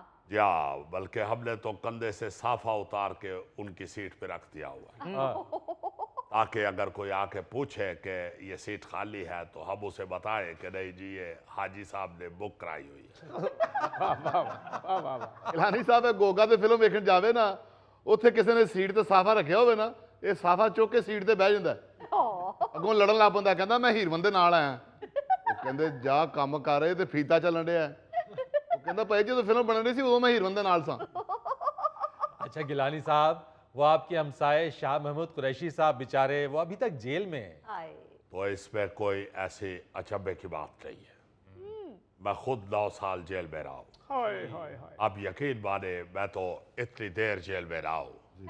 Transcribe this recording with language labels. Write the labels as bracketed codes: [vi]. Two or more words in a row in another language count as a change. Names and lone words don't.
[ur] یا بلکہ ہم نے تو کندھے سے صافہ اتار کے ان کی سیٹ پہ رکھ دیا ہوا ہے، تاکہ اگر کوئی آ کے پوچھے کہ یہ سیٹ خالی ہے تو ہم اسے بتائیں کہ نہیں جی یہ حاجی صاحب نے بک کرائی ہوئی ہے۔ [pa] گیلانی صاحب گوگا تے فلم ویکھن جاوے نا، اتنے کسی نے سیٹ تے صافہ رکھیا ہوئے نا، یہ صافہ چوک کے سیٹ تے بہ جاندا ہے، اگوں لڑن لگ پوندا، کہندا میں ہیر بندے نال آیا۔ ਕਹਿੰਦੇ ਜਾ ਕੰਮ ਕਰ ਰਹੇ ਤੇ ਫੀਤਾ ਚੱਲਣ ਡਿਆ ਉਹ ਕਹਿੰਦਾ ਭਾਈ ਜਦੋਂ ਫਿਲਮ ਬਣ ਰਹੀ ਸੀ ਉਦੋਂ ਮੈਂ ਹੀਰੋਇਨ ਦੇ ਨਾਲ ਸਾਂ [ur] اچھا گیلانی صاحب، وہ آپ کے ہمسائے شاہ محمود قریشی صاحب بیچارے وہ ابھی تک جیل میں ہیں. आए تو اس میں کوئی ایسی اچنبھے کی بات نہیں ہے. میں خود 9 سال جیل میں رہا ہوں. हाय हाय हाय آپ یقین مانے میں تو اتنی دیر جیل میں رہا ہوں